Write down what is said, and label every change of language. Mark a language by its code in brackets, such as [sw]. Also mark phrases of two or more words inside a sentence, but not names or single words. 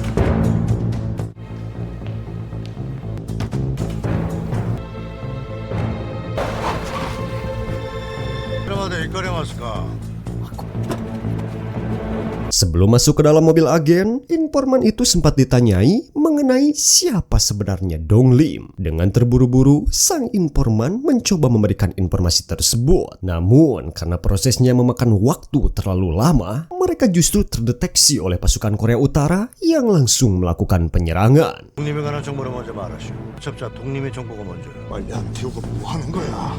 [id] Sebelum masuk ke dalam mobil agen, informan itu sempat ditanyai mengenai siapa sebenarnya Dong Lim. Dengan terburu-buru, sang informan mencoba memberikan informasi tersebut. Namun, karena prosesnya memakan waktu terlalu lama, mereka justru terdeteksi oleh pasukan Korea Utara yang langsung melakukan penyerangan. [ko] 독립에 관한 정보를 먼저 말하시오. 첩자 독립의 정보가 먼저요. 빨리 안 태우고 뭐 하는 거야?